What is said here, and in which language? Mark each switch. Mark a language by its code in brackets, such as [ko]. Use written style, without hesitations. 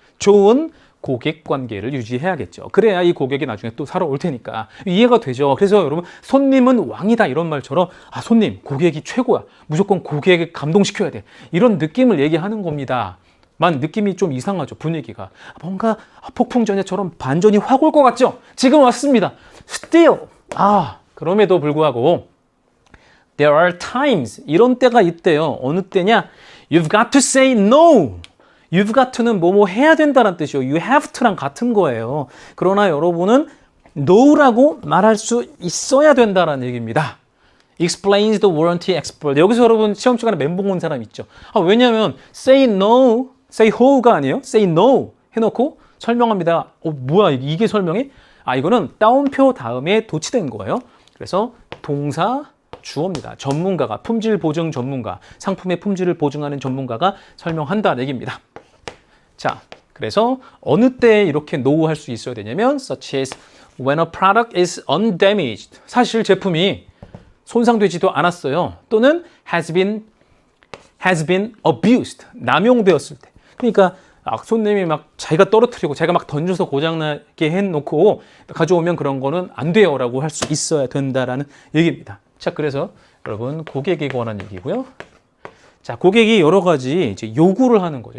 [ko] 좋은 고객 관계를 유지해야겠죠. 그래야 이 고객이 나중에 또 사러 올 테니까. 이해가 되죠. 그래서 여러분, 손님은 왕이다 이런 말처럼 손님, 고객이 최고야. 무조건 고객을 감동시켜야 돼. 이런 느낌을 얘기하는 겁니다. 만 느낌이 좀 이상하죠. 분위기가. 뭔가 폭풍전야처럼 반전이 확 올 것 같죠? 지금 왔습니다. [en] Still. [ko] 그럼에도 불구하고 [en] There are times. [ko] 이런 때가 있대요. 어느 때냐? [en] You've got to say no. You've got to [ko] 는 뭐뭐 해야 된다는 뜻이요. [en] You have to [ko] 랑 같은 거예요. 그러나 여러분은 no라고 말할 수 있어야 된다는 얘기입니다. [en] Explains the warranty expert. [ko] 여기서 여러분 시험 시간에 멘붕 온 사람 있죠. 왜냐하면 [en] say no, say ho [ko] 가 아니에요. [en] say no [ko] 해놓고 설명합니다. 뭐야 이게 설명이? 이거는 따옴표 다음에 도치된 거예요. 그래서 동사 주어입니다. 전문가가, 품질 보증 전문가, 상품의 품질을 보증하는 전문가가 설명한다는 얘기입니다. 자, 그래서 어느 때 이렇게 no 할 수 있어야 되냐면 [en] such as when a product is undamaged. [ko] 사실 제품이 손상되지도 않았어요. [en] 또는 has been abused. [ko] 남용되었을 때. 그러니까 손님이 막 자기가 떨어뜨리고 자기가 막 던져서 고장나게 해놓고 가져오면 그런 거는 안 돼요 라고 할 수 있어야 된다라는 얘기입니다. 자, 그래서 여러분 고객에 관한 얘기고요. 자, 고객이 여러 가지 이제 요구를 하는 거죠.